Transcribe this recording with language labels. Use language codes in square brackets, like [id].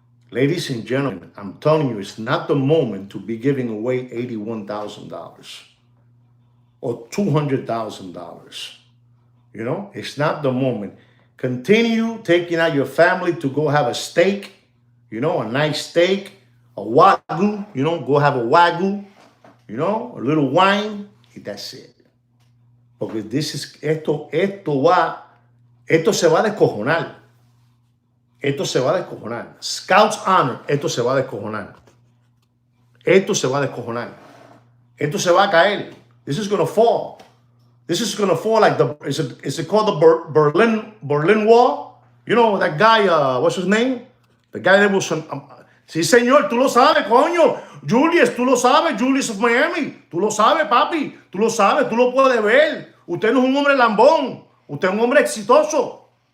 [en] Ladies and gentlemen, I'm telling you, it's not the moment to be giving away $81,000 or $200,000. It's not the moment. Continue taking out your family to go have a steak, a nice steak, a wagyu, go have a wagyu, a little wine, and that's it. [es] Porque esto se va a descojonar. Esto se va a descojonar. [en] Scout's Honor, [es] esto se va a descojonar. Esto se va a descojonar. Esto se va a caer. [en] This is going to fall. This is going to fall like is it called the Berlin Wall? That guy, what's his name? The guy that was, [es] sí, señor, tú lo sabes, coño. Julius, tú lo sabes, Julius of Miami. Tú lo sabes, papi. Tú lo sabes, tú lo puedes ver. Usted no es un hombre lambón. Usted es un hombre exitoso.